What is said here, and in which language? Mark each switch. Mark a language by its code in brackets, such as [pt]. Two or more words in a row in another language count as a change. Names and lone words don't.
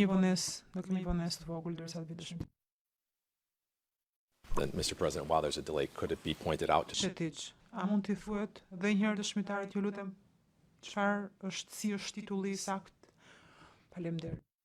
[sq] Një vonesë, do kemi një vonesë të vogël derisa të vi dëshmitar. [en] Then, Mr. President, while there's a delay, could it be pointed out to [sq] Mishetić, a mund t'i thuhet dhe një herë dëshmitarit, ju lutem, çfarë është, si është titulli i sakt? Faleminderit.